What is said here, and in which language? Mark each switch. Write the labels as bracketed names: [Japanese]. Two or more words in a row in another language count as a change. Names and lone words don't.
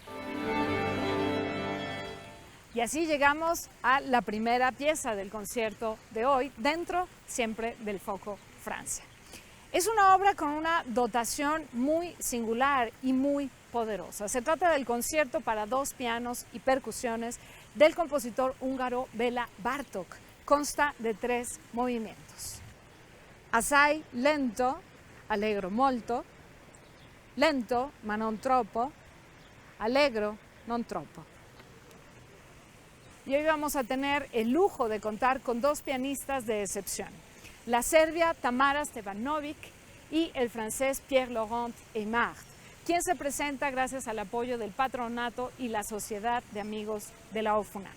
[Spanish] Y así llegamos a la primera pieza del concierto de hoy, dentro siempre del foco Francia. Es una obra con una dotación muy singular y muy poderosa. Se trata del concierto para dos pianos y percusiones del compositor húngaro Béla Bartók. Consta de 3 movimientos. Assai lento, allegro molto, lento ma non troppo, allegro non troppo. Y hoy vamos a tener el lujo de contar con 2 pianistas de excepción, la serbia Tamara Stevanovic y el francés Pierre-Laurent Aimard, quien se presenta gracias al apoyo del Patronato y la Sociedad de Amigos de la OFUNAM.